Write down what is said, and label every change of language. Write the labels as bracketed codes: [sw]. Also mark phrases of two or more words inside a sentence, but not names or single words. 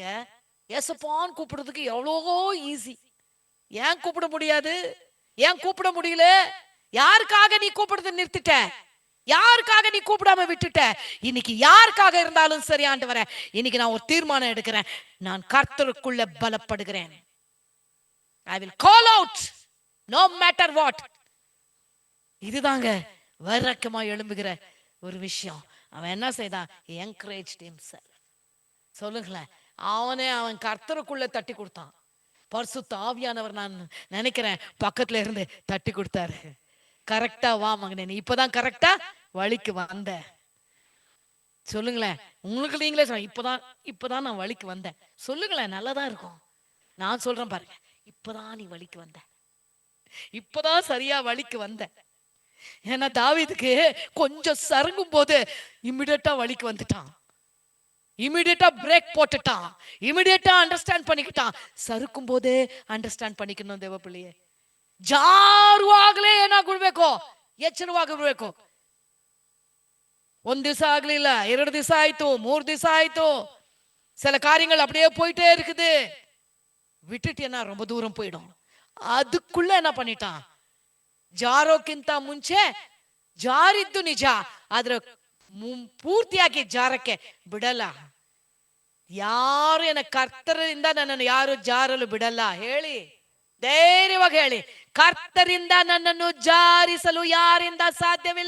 [ta] ஏசப்பான்னு கூப்பிடுறதுக்கு எவ்வளோ ஈஸி. ஏன் கூப்பிட முடியாது? ஏன் கூப்பிட முடியல? யாருக்காக நீ கூப்பிடுறது நிறுத்திட்ட? யாருக்காக நீ கூப்பிடாம விட்டுட்ட? இன்னைக்கு யாருக்காக இருந்தாலும் சரி ஆண்டவரே, இன்னைக்கு நான் ஒரு தீர்மானம் எடுக்கிறேன், நான் கர்த்தருக்குள்ள பலப்படுகிறேன். [en] I will call out no matter what. [ta] இதுதாங்க வைராக்கியமா எழும்புகிற ஒரு விஷயம். அவன் என்ன செய்தான்? [en] encouraged himself. [ta] சொல்லுங்களேன், அவன் கர்த்தருக்குள்ள தட்டி கொடுத்தான். பரிசுத்த ஆவியானவர் நான் நினைக்கிறேன் பக்கத்துல இருந்து தட்டி கொடுத்தாரு. கரெக்டா வா மகனே, நீ இப்பதான் கரெக்டா வழிக்கு வந்த. சொல்லுங்களேன், உங்களுக்கு நீங்களே இப்பதான் நான் வழிக்கு வந்தேன் சொல்லுங்களேன், நல்லதான் இருக்கும். நான் சொல்றேன் பாருங்க, இப்பதான் நீ வழிக்கு வந்த, இப்பதான் சரியா வழிக்கு வந்த. ஏன்னா தாவீதுக்கு கொஞ்சம் சருங்கும் போது இமிடியேட்டா வழிக்கு வந்துட்டான், இமிடியேட்டா பிரேக் போட்டுட்டான், இமிடியேட்டா அண்டர்ஸ்டாண்ட் பண்ணிக்கிட்டான். சறுக்கும் போதே ಅண்டರ್ಸ್ಟ್ಯಾಂಡ್ பண்ணிக்கணும் ದೇವ பிள்ளையே. [kn] ಜಾರುವಾಗಲೇ ಏನಾಗ್ಬಿಡ್ಬೇಕು, ಎಚ್ಚರವಾಗಿರ್ಬೇಕು. ಒಂದ್ ದಿವಸ ಆಗ್ಲಿಲ್ಲ, 2 ದಿವಸ ಆಯ್ತು, 3 ದಿವಸ ಆಯ್ತು, [ta] சில காரியங்கள் அப்படியே போயிட்டே இருக்குது. விட்டுட்டு என்ன ரொம்ப தூரம் போயிடும். அதுக்குள்ள என்ன பண்ணிட்டான், [kn] ಜಾರೋಕ್ಕಿಂತ ಮುಂಚೆ ಜಾರಿದ್ದು ನಿಜ, ಆದ್ರೆ ಪೂರ್ತಿಯಾಗಿ ಜಾರಕ್ಕೆ ಬಿಡಲ್ಲ. ಯಾರು ಏನ ಕರ್ತರಿಂದ ನನ್ನನ್ನು ಯಾರು ಜಾರಲು ಬಿಡಲ್ಲ ಹೇಳಿ, ಧೈರ್ಯವಾಗಿ ಹೇಳಿ. ಕರ್ತರಿಂದ ನನ್ನನ್ನು ಜಾರಿಸಲು ಯಾರಿಂದ ಸಾಧ್ಯವಿಲ್ಲ.